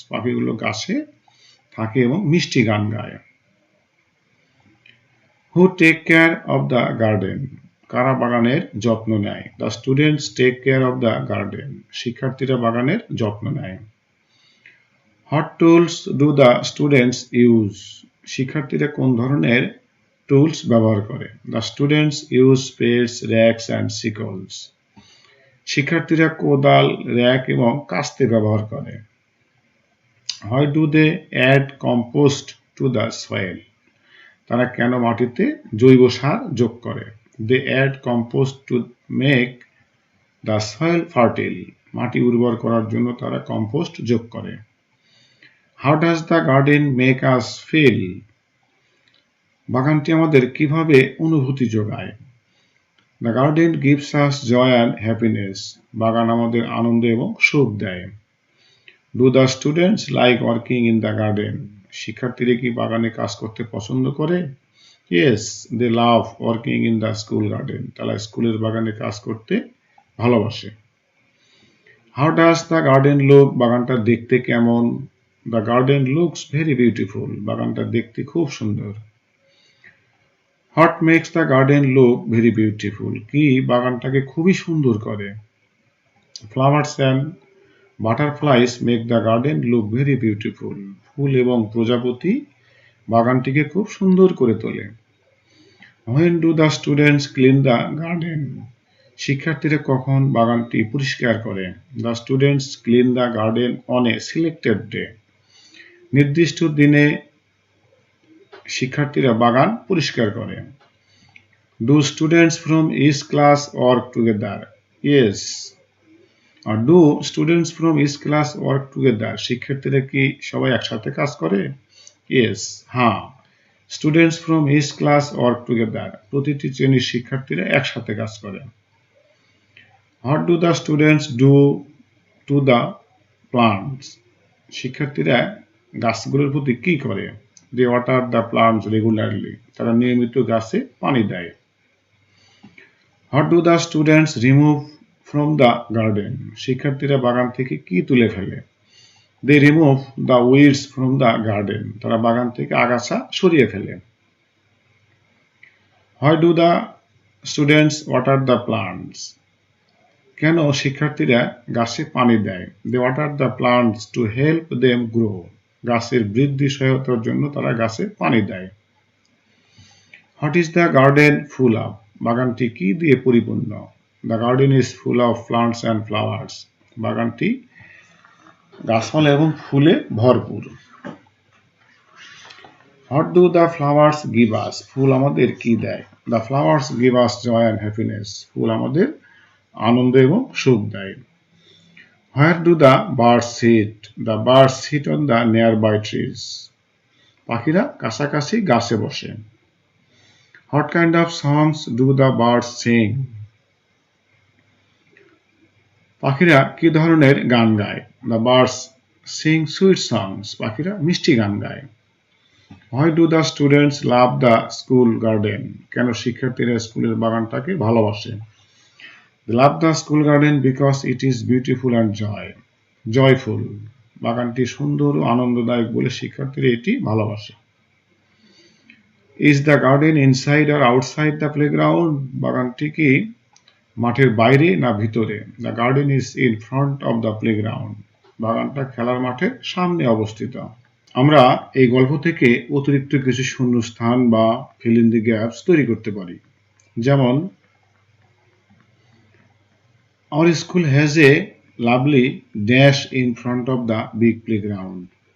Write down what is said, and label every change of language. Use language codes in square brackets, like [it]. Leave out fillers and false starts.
[bn] পাখিগুলো গাছে থাকে এবং মিষ্টি গান গায়। [en] Who take care of the garden? [bn] কারা বাগানের যত্ন নেয়? [en] The students take care of the garden. [bn] শিক্ষার্থীরা বাগানের যত্ন নেয়। [en] What tools do the students use? [bn] শিক্ষার্থীরা কোন ধরনের টুলস ব্যবহার করে? [en] The students use spades, racks and sickles. [bn] শিক্ষার্থীরা কোদাল, র্যাক এবং কাস্তে ব্যবহার করে। [en] Why do they add compost to the soil? [bn] তারা কেন মাটিতে জৈব সার যোগ করে? [en] They add compost to make the soil fertile. [bn] মাটি উর্বর করার জন্য তারা কম্পোস্ট যোগ করে। [en] How does the garden make us feel? [bn] বাগানটি আমাদের কিভাবে অনুভূতি যোগায়? [en] The garden gives us joy and happiness. [bn] বাগান আমাদের আনন্দ এবং সুখ দেয়। [en] Do the students like working in the garden? [bn] শিক্ষার্থীরা কি বাগানে কাজ করতে পছন্দ করে? [en] Yes, they love working in the school garden. [bn] তারা স্কুলের বাগানে কাজ করতে ভালোবাসে। [en] How does the garden look? [bn] বাগানটা দেখতে কেমন? [en] The garden looks very beautiful. [bn] বাগানটা দেখতে খুব সুন্দর। [en] What makes the garden look very beautiful? [bn] কি বাগানটাকে খুবই সুন্দর করে? [en] Flowers and butterflies make the garden look very beautiful. [bn] ফুল এবং প্রজাপতি বাগানটিকে খুব সুন্দর করে তোলে। [en] When do the students clean the garden? [bn] শিক্ষার্থীরা কখন বাগানটি পরিষ্কার করে? [en] The students clean the garden on a selected day. [bn] নির্দিষ্ট দিনে শিক্ষার্থীরা বাগান পরিষ্কার করে। [en] Do students from each class work together? Yes. Do students from each class work together? [bn] শিক্ষার্থীরা কি সবাই একসাথে কাজ করে? Yes. হ্যাঁ, [en] students from each class work together, [bn] প্রতিটি শ্রেণীর শিক্ষার্থীরা একসাথে কাজ করে। [en] What do the students do to the plants? [bn] শিক্ষার্থীরা গাছগুলোর প্রতি কি করে? [en] they water the plants regularly, [bn] তারা নিয়মিত গাছে পানি দেয়। [en] What do the students remove from the garden? [bn] শিক্ষার্থীরা বাগান থেকে কি তুলে ফেলে? [en] They remove the weeds from the garden. [bn] তারা বাগান থেকে আগাছা সরিয়ে ফেলে। [en] Why do the students water the plants? [bn] কেন শিক্ষার্থীরা গাছে পানি দেয়? [en] They water the plants to help them grow. [bn] গাছের বৃদ্ধি সহায়তার জন্য তারা গাছে পানি দেয়। [en] What is the garden full of? [bn] বাগানটি কি দিয়ে পরিপূর্ণ? [en] The garden is full of plants and flowers. [bn] বাগানটি গাছপালা এবং ফুলে ভরপুর। [en] What do the flowers give us? [bn] ফুল আমাদের কি দেয়? [en] The flowers give us joy and happiness. [bn] ফুল আমাদের আনন্দ এবং সুখ দেয়। [en] Where do the birds sit? The birds sit on the nearby trees. [bn] পাখিরা কাছাকাছি গাছে বসে। [en] What kind of songs do the birds sing? [bn] পাখিরা কি ধরনের গান গায়? [en] The birds sing sweet songs. [bn] পাখিরা মিষ্টি গান গায়। [en] Why do the students love the school garden? [bn] কেন শিক্ষার্থীরা স্কুলের বাগানটাকে ভালোবাসে? [en] They love the school garden because it is beautiful and joyful. [bn] বাগানটি সুন্দর ও আনন্দদায়ক বলে শিক্ষার্থীরা এটি ভালোবাসে। [en] Is the garden inside or outside the playground? [bn] বাগানটি কি মাঠের বাইরে না ভিতরে? [en] The garden is in front of the playground. [bn] বাগানটা খেলার মাঠের সামনে অবস্থিত। আমরা এই গল্প থেকে অতিরিক্ত কিছু শূন্যস্থান বা [en] fill in the gaps [bn] তৈরি করতে পারি। [en] যেমন Our school has a lovely dash in front of the big playground.